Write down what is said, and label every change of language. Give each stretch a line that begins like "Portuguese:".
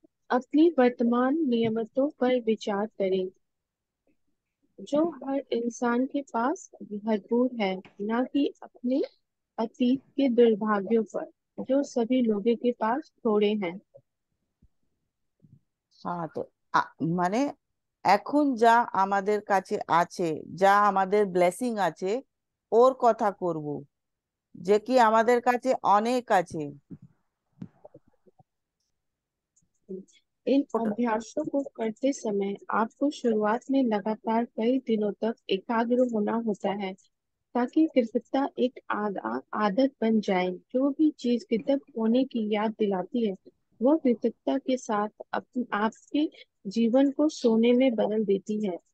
Hindi: अपनी वर्तमान नियमतों पर विचार करें जो हर इंसान के पास भरपूर है, न कि अपने अतीत के दुर्भाग्यों पर जो सभी लोगों के पास थोड़े हैं।
Bangla: হ্যাঁ, তো মানে এখন যা আমাদের কাছে আছে, যা আমাদের ব্লেসিং আছে, ওর কথা করব, যে কি আমাদের কাছে অনেক আছে।
Hindi: इन
Bangla: ওটা
Hindi: अभ्यासों को करते समय आपको शुरुआत में लगातार कई दिनों तक एकाग्र होना होता है ताकि कृतज्ञता एक आदत बन जाए। जो भी चीज कृतज्ञ होने की याद दिलाती है वह कृतज्ञता के साथ आपके जीवन को सोने में बदल देती है।